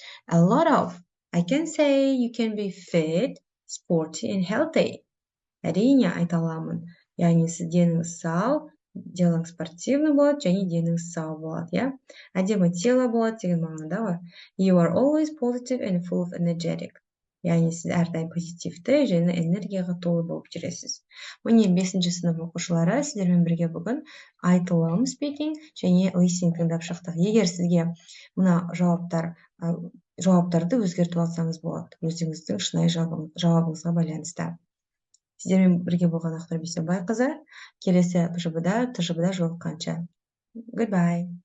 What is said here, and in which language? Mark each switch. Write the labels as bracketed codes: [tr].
[en] A lot of. I can say you can be fit, sporty and healthy. [kk] Әрине айта аламын. Яғни сіз деніңіз сау, делаң [ru] спортивный [kk] болады және деніңіз сау болады, иә? Әдемі тело болады деген мағынада бар. [en] You are always positive and full of energetic. [kk] Яғни сіз әрдайым позитивті және энергияға толы болып жүресіз. Міне 5-ші сынып оқушылары сіздермен бірге бүгін айтылым speaking және listening тыңдап шықтық. Егер сізге мына жауаптарды өзгертіп алсаңыз болады. Өзіңіздің шынайы жауабыңызға байланысты. Сіздермен бірге болған Ақтар Бейсенбайқызы. Келесі ТЖБ-да жолыққанша. Goodbye.